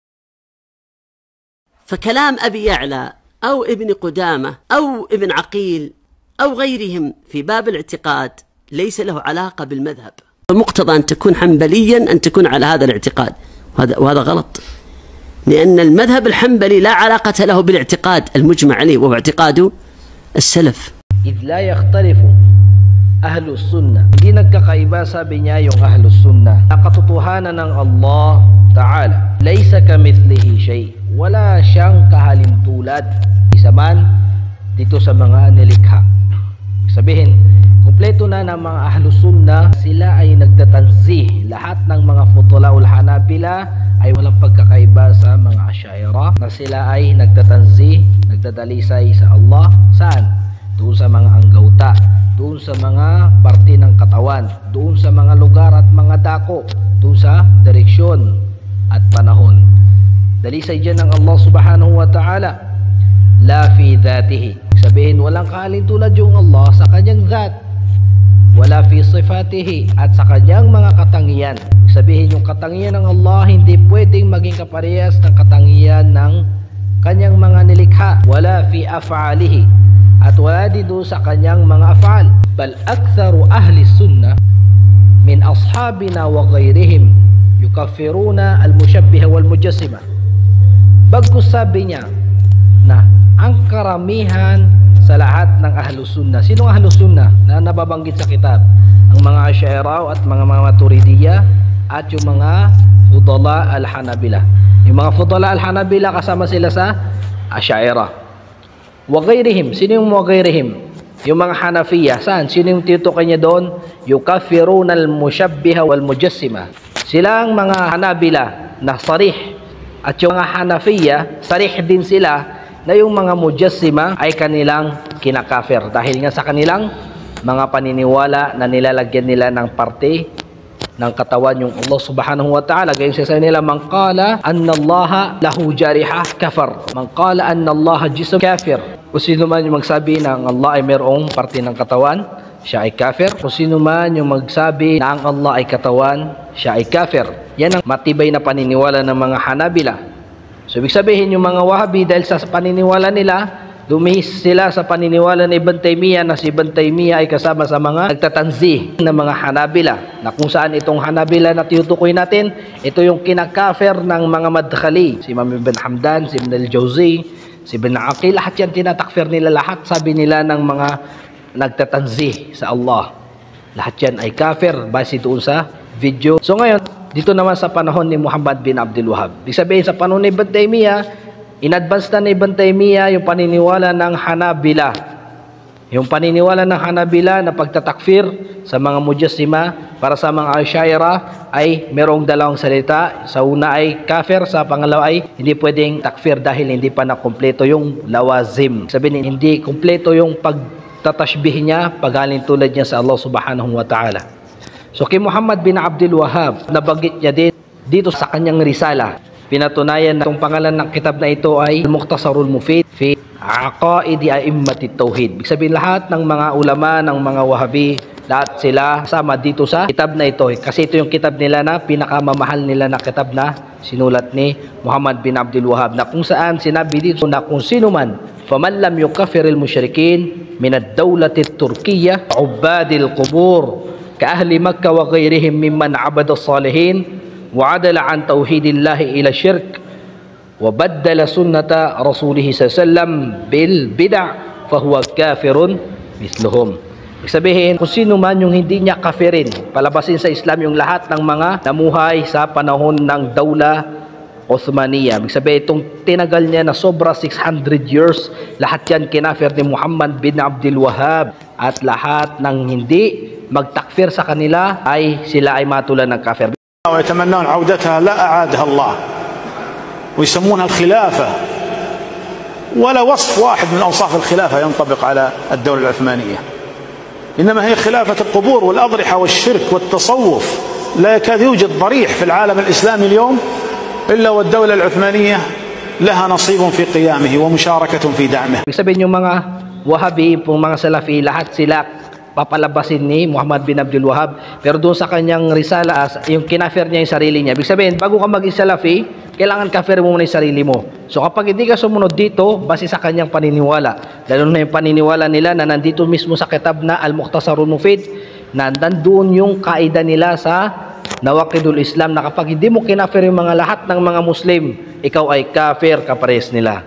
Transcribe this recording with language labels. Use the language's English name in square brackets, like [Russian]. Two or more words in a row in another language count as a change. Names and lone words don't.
[Arabic] فكلام أبي يعلى أو ابن قدامة أو ابن عقيل أو غيرهم في باب الاعتقاد ليس له علاقة بالمذهب. المقتضى أن تكون حنبليا أن تكون على هذا الاعتقاد، وهذا غلط، لأن المذهب الحنبلي لا علاقة له بالاعتقاد المجمع عليه وهو اعتقاد السلف. إذ لا يختلف أهل السنة. [Filipino] Hindi nagkakaiba, sabi niya, yung [Arabic] أهل السنة. [Filipino] Nakatotohanan ng [Arabic] الله تعالى. ليس كمثله شيء. [Filipino] Wala siyang kahalintulad. Isa man dito sa mga nilikha. Sabihin, kumpleto na ng mga [Arabic] أهل السنة, [Filipino] sila ay nagtatanzih. Lahat ng mga [Arabic] فضلاء الحنابلة [Filipino] ay walang pagkakaiba sa mga Asy'ariyah, na sila ay nagtatanzih, nagdadalisay sa Allah. Saan? Doon sa mga anggauta, doon sa mga parte ng katawan, doon sa mga lugar at mga dako, doon sa direksyon at panahon. Dalisay dyan ng [Arabic] الله سبحانه وتعالى لا في ذاته. [Filipino] Sabihin, walang kahalintulad yung Allah sa kanyang dhat. [Arabic] ولا في صفاته, [Filipino] at sa kanyang mga katangian. Sabihin, yung katangian ng Allah hindi pwedeng maging kaparehas ng katangian ng kanyang mga nilikha. [Arabic] ولا في أفعاله, [Filipino] at wala din doon sa kanyang mga af'al. [Arabic] بل أكثر أهل السنة من أصحابنا وغيرهم يكفرون المشبهة والمجسمة. [Filipino] Bagkus sabi niya na ang karamihan sa lahat ng [Arabic] أهل السنة. [Filipino] Sinong [Arabic] أهل السنة [Filipino] na nababanggit sa kitab? Ang mga Asy'ariyah at mga Maturidiyah at yung mga [Arabic] فضلاء الحنابلة. [Filipino] Yung mga [Arabic] فضلاء الحنابلة [Filipino] kasama sila sa Asy'ariyah. [Arabic] وغيرهم. [Filipino] Sino yung [Arabic] وغيرهم? [Filipino] Yung mga Hanafiyah. Saan? Sino yung tinutukoy niya doon? [Arabic] يكفرون المشبهة والمجسمة. [Filipino] Sila ang mga Hanabila na sarih. At yung mga Hanafiyah, sarih din sila na yung mga mujassima ay kanilang kinakafir dahil nga sa kanilang mga paniniwala na nilalagyan nila ng parte ng katawan yung [Arabic] الله سبحانه وتعالى. [Filipino] Gayon sa nila, [Arabic] من قال أن الله له جارحة كفر من قال أن الله جسم كافر. [Filipino] Kung sino man yung magsabi na ang Allah ay mayroong parte ng katawan, siya ay kafir. Kung sino man yung magsabi na ang Allah ay katawan, siya ay kafir. Yan ang matibay na paniniwala ng mga Hanabila. So, ibig sabihin, yung mga Wahabi, dahil sa paniniwala nila, dumihis sila sa paniniwala ni Ibn Taymiyyah na si Ibn Taymiyyah ay kasama sa mga nagtatanzih ng mga Hanabila, na kung saan itong Hanabila na tinutukoy natin, ito yung kinakafir ng mga Madkhali, si Imam Ibn Hamdan, si Ibn al-Jawzi, si Ibn Aqil, lahat yan tinatakfir nila, lahat sabi nila ng mga nagtatanzih sa Allah. Lahat yan ay kafir base doon sa video. So ngayon, dito naman sa panahon ni Muhammad bin Abdul Wahhab. Ibig sabihin, sa panahon ni Ibn Taymiyyah, in-advance na ni Ibn Taymiyyah yung paniniwala ng Hanabila. Yung paniniwala ng Hanabila na pagtatakfir sa mga Mujassima, para sa mga Asyaira ay merong dalawang salita. Sa una ay kafir, sa pangalawa ay hindi pwedeng takfir dahil hindi pa nakumpleto yung lawazim. Sabihin, hindi kumpleto yung pagtatashbih niya, paghalin tulad niya sa [Arabic] الله سبحانه وتعالى. [Filipino] So kay Muhammad bin Abdul Wahhab, nabanggit niya din dito sa kanyang risala. Pinatunayan na itong pangalan ng kitab na ito ay Al-Mukhtasarul Mufid fi Aqaidi A'immatit Tauhid. Ibig sabihin, lahat ng mga ulama, ng mga Wahabi, lahat sila sama dito sa kitab na ito. Kasi ito yung kitab nila na pinakamamahal nila na kitab na sinulat ni Muhammad bin Abdul Wahhab, na kung saan sinabi dito na kung sino man [Arabic] فمن لم يكفر المشركين من الدولة التركية عباد القبور كأهل مكة وغيرهم ممن عبد الصالحين وعدل عن توحيد الله إلى الشرك وبدل سنة رسوله صلى الله عليه وسلم بالبدع فهو كافر مثلهم. [Filipino] Ibig sabihin, kung sino man yung hindi niya kafirin, palabasin sa Islam yung lahat ng mga namuhay sa panahon ng Dawla Uthmaniyya. Ibig sabihin, itong tinagal niya na sobra 600 years, lahat yan kinafir ni Muhammad bin Abdul Wahhab, at lahat ng hindi magtakfir sa kanila ay sila ay matulan ng kafir. [Arabic] ويتمنون عودتها لا أعادها الله، ويسمونها الخلافة، ولا وصف واحد من أوصاف الخلافة ينطبق على الدولة العثمانية، إنما هي خلافة القبور والأضرحة والشرك والتصوف. لا يكاد يوجد ضريح في العالم الإسلامي اليوم إلا والدولة العثمانية لها نصيب في قيامه ومشاركة في دعمه. [Filipino] Sabihin yung mga Wahabi, mga Salafi, lahat sila papalabasin ni Muhammad bin Abdul Wahhab, pero doon sa kanyang risala, yung kinafir niya yung sarili niya. Ibig sabihin, bago ka maging Salafi, kailangan kafir mo muna yung sarili mo. So kapag hindi ka sumunod dito, base sa kanyang paniniwala, lalo na yung paniniwala nila na nandito mismo sa kitab na Al-Mukhtasarul Mufid, na nandun yung kaida nila sa Nawaqidul Islam, na kapag hindi mo kinafir yung mga lahat ng mga Muslim, ikaw ay kafir, kapares nila.